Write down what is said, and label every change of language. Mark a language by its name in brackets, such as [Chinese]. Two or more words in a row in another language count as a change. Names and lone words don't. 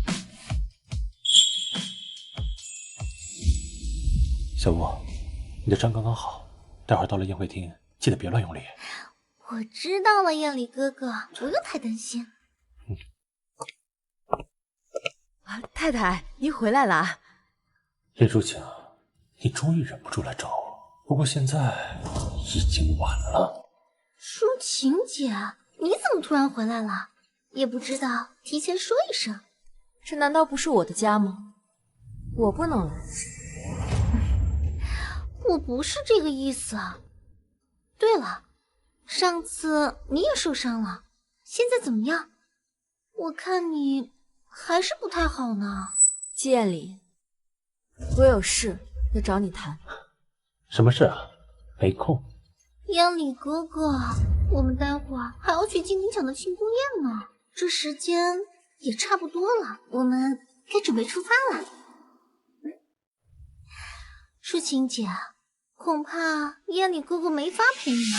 [Chinese] 小吳，你的傷剛剛好，待會兒到了宴會廳，記得別亂用力。我知道了，彥禮哥哥，不用太擔心。太太，您回來了。葉抒情，你終於忍不住來找我，不過現在已經晚了。抒情姐，你怎麼突然回來了？也不知道提前說一聲。這難道不是我的家嗎？我不能來。我不是這個意思。對了，上次你也受傷了，現在怎麼樣？我看你還是不太好呢。季彥禮，我有事要找你談。什麼事啊？沒空。彥禮哥哥，我們待會兒還要去金陵搶的慶功宴呢，這時間也差不多了，我們該準備出發了。抒情姐，恐怕彥禮哥哥沒法陪你了。